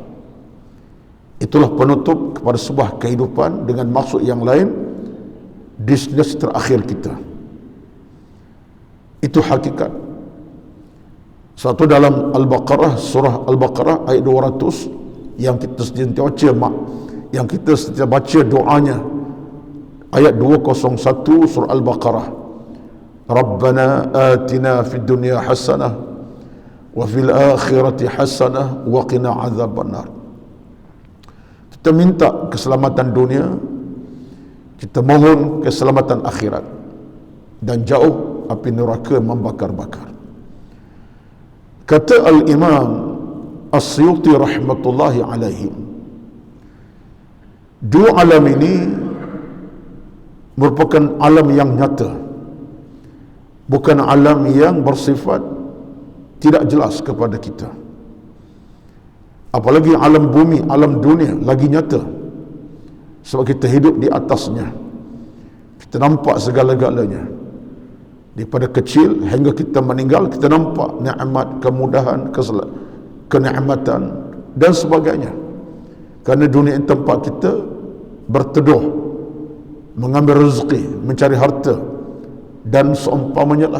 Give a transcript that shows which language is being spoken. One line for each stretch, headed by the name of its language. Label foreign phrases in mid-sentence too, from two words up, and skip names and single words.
Malay: Itulah penutup kepada sebuah kehidupan dengan maksud yang lain, destinasi terakhir kita. Itu hakikat. Satu dalam Al-Baqarah, surah Al-Baqarah ayat 200 yang kita sentiasa baca, yang kita sentiasa baca doanya. Ayat 201 surah Al-Baqarah.
Arabic: ربنا آتنا في الدنيا حسنة وفي الآخرة حسنة وقنا عذاب النار.
Malay: Kita minta keselamatan dunia, kita mohon keselamatan akhirat, dan jauh api neraka membakar-bakar. Kata Al-Imam As-Suyuti
Arabic: رحمة الله عليه,
Malay: dua alam ini merupakan alam yang nyata, bukan alam yang bersifat tidak jelas kepada kita. Apalagi alam bumi, alam dunia lagi nyata, sebab kita hidup di atasnya. Kita nampak segala-galanya, daripada kecil hingga kita meninggal. Kita nampak nikmat, kemudahan, kenikmatan dan sebagainya. Kerana dunia ini tempat kita berteduh, mengambil rezeki, mencari harta dan seumpamanya lah.